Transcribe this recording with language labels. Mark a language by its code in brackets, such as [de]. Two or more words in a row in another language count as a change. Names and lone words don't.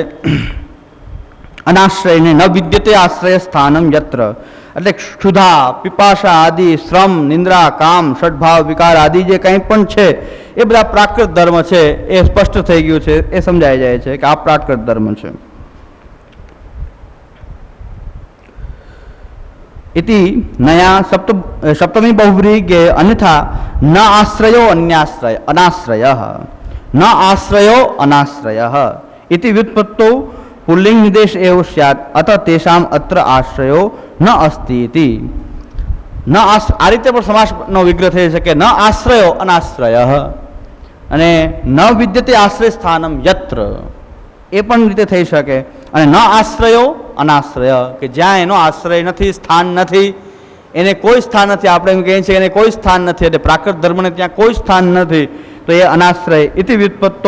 [gu] અનાશ્રયને [sa] ન વિદ્યતે આશ્રય સ્થાનમ યત્ર [gu] એટલે ક્ષુધા, પીપાસા આદિ, શ્રમ, નિંદ્રા, કામ, ષડભાવ વિકાર આદિ જે કંઈ પણ છે એ બધા પ્રાકૃત ધર્મ છે. એ સ્પષ્ટ થઈ ગયું છે, એ સમજાઈ જાય છે કે આ પ્રાકૃત ધર્મ છે. [sa] इति नया सप्तमी बहुव्रीहि के अन्यथा न आश्रयो अन्याश्रय अनाश्रयः न आश्रयो अनाश्रयः इति व्युत्पत्तौ पुल्लिंग निर्देश एव स्यात् अतः तेषाम अत्र आश्रयो न अस्ति इति. [gu] ન આ રીતે પણ સમાસનો વિગ્રહ થઈ શકે. [sa] ન આશ્રયો અનાશ્રયઃ [gu] અને [sa] ન વિદ્યતે આશ્રય સ્થાનમ યત્ર, [gu] એ પણ રીતે થઈ શકે. અને [sa] ન આશ્રયો અનાશ્રય [gu] કે જ્યાં એનો આશ્રય નથી, સ્થાન નથી, એને કોઈ સ્થાન નથી. આપણે એમ કહીએ છીએ એને કોઈ સ્થાન નથી, એટલે પ્રાકૃત ધર્મને ત્યાં કોઈ સ્થાન નથી, તો એ [sa] અનાશ્રય ઇતિ વ્યુત્પત્તૌ.